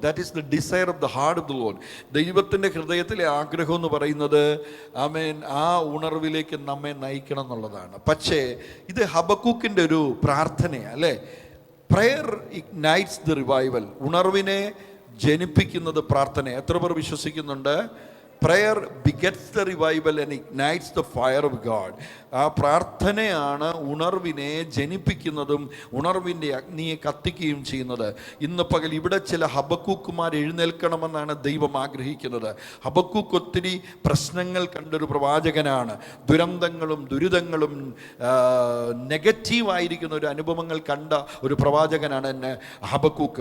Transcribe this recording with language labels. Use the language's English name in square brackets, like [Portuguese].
[English] That is the desire of the heart of the lord. [Malayalam] ദൈവത്തിൻ്റെ ഹൃദയത്തിലെ ആഗ്രഹം എന്ന് പറയുന്നത് ആമേൻ ആ ഉണർവിലേക്ക് നമ്മെ നയിക്കണം എന്നുള്ളതാണ്. പക്ഷേ ഇത് ഹബക്കൂക്കിൻ്റെ ഒരു പ്രാർത്ഥനയാണ്, അല്ലേ? [English] Prayer ignites the revival. [Malayalam] ഉണർവിനെ ജനിപ്പിക്കുന്നത് പ്രാർത്ഥന. എത്ര പേർ വിശ്വസിക്കുന്നുണ്ട്? [English] Prayer begets the revival and ignites the fire of God. [Malayalam] ആ പ്രാർത്ഥനയാണ് ഉണർവിനെ ജനിപ്പിക്കുന്നതും ഉണർവിൻ്റെ അഗ്നിയെ കത്തിക്കുകയും ചെയ്യുന്നത്. ഇന്ന് പകൽ ഇവിടെ ചില ഹബക്കൂക്കുമാർ എഴുന്നേൽക്കണമെന്നാണ് ദൈവം ആഗ്രഹിക്കുന്നത്. ഹബക്കൂക്ക് ഒത്തിരി പ്രശ്നങ്ങൾ കണ്ടൊരു പ്രവാചകനാണ്. ദുരന്തങ്ങളും ദുരിതങ്ങളും നെഗറ്റീവായിരിക്കുന്ന ഒരു അനുഭവങ്ങൾ കണ്ട ഒരു പ്രവാചകനാണ് ഹബക്കൂക്ക്.